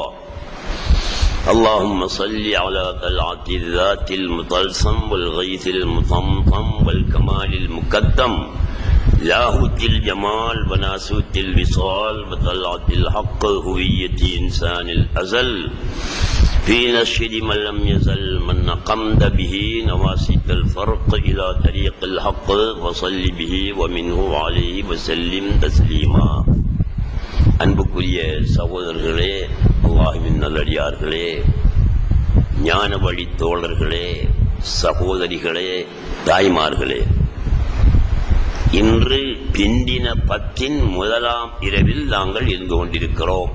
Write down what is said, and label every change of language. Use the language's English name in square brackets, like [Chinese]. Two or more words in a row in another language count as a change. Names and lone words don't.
[Arabic] اللهم صل على طلعة الذات المطلسم والغيث المطمطم والكمال المكتم لاهوت الجمال وناسوت الوصال وطلعت الحق هوية إنسان الأزل في نشر من لم يزل من قمد به نواسط الفرق إلى طريق الحق وصل به ومنه عليه وسلم تسليما. [Tamil] அன்புக்குரிய சகோதரர்களே, அல்லாஹ்வின் நல்லடியார்களே, ஞான வழி தோழர்களே, சகோதரிகளே, தாய்மார்களே, இன்று பிந்தின 10 முதலாம் இரவில் நாங்கள் இருந்து கொண்டிருக்கிறோம்.